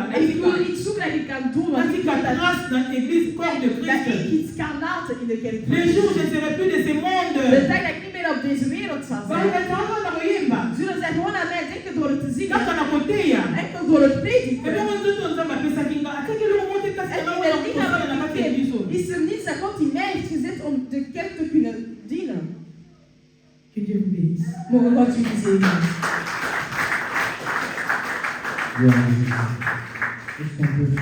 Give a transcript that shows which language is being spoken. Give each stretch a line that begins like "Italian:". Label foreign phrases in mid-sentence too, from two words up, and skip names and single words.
Dutch: En ik wil iets zoeken dat ik kan doen. Want ik
Lingala: natika
Dutch: weet dat
French: trace dans l'église corps de
Dutch: ik
French: Christ.
Dutch: iets kan laten in de kerk.
French: Les jours je ne serai plus de ce
Dutch: De
French: monde.
Dutch: tijd dat ik niet meer op deze wereld zal zijn.
Lingala: bakatanga na koyemba
Dutch: Zullen zij gewoon aan mij denken door het te zingen.
Lingala: kaka na koteya
Dutch: Enkel door het prediken.
Lingala: ebongo nzoto nzambe apesaki nga ataki eloko moko te kasi
Dutch: En
Lingala: na
Dutch: in
Lingala: wana
Dutch: de lichaam
Lingala: kosala na kati ya biso.
Dutch: is er niets dat God in mij heeft gezet om de kerk te kunnen dienen.
French: Que Dieu vous bénisse.
Dutch: Mogen God jullie zegenen.
French: Juste un peu.